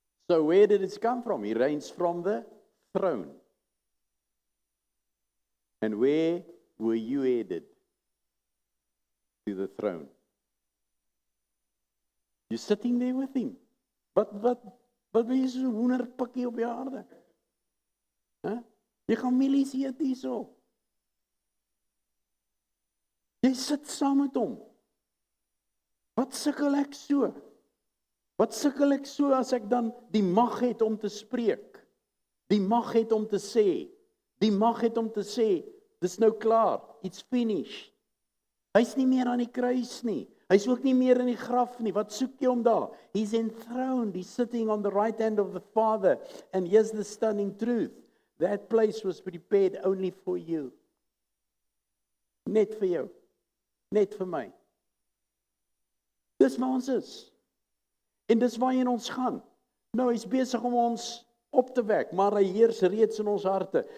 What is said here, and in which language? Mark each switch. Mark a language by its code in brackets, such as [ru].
[en] So where did it come from? He reigns from the throne. And where were you headed? To the throne. You're sitting there with him. [af] Wat ben jy so hoenderpikkie op die aarde? Huh? Jy gaan mielies eet hierso. Jy sit saam met hom. Wat sukkel ek so? Wat sukkel ek so as ek dan die mag het om te spreek? Die mag het om te sê. Die mag het om te sê, dis nou klaar, [en] it's finished. [af] Hy's nie meer aan die kruis nie. Hy's ook nie meer in die graf nie. Wat soek jy hom daar? [en] He's enthroned. He's sitting on the right hand of the Father. And here's the stunning truth. That place was prepared only for you. [af] Net vir jou. Net vir my. Dis waar ons is. En dis waarheen ons gaan. Nou, hy's besig om ons op te wek, maar hy heers reeds in ons harte.